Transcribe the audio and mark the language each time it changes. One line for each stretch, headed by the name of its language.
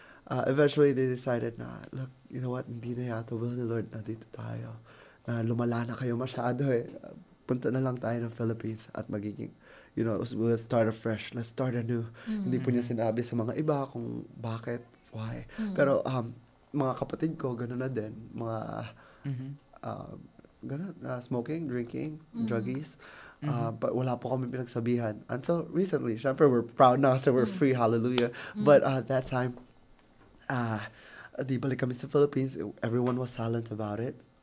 English: Eventually, they decided na, look, you know what,
Filipino: hindi na yata
English: will the Lord
Filipino: na dito tayo. Na lumala na kayo masyado eh. Punta na lang tayo ng Philippines at magiging,
English: you know, let's start afresh. Let's start anew.
Filipino: Hindi po niya sinabi sa mga iba kung bakit, why. Pero, mga kapatid ko, gano'n na din.
English: Mga, gano'n, smoking, drinking, druggies. But
Filipino: wala po kami pinagsabihan.
English: Until recently, syempre, we're proud now, so we're free, hallelujah. But that time,
Filipino: di balik kami sa
English: Philippines, everyone was silent about it.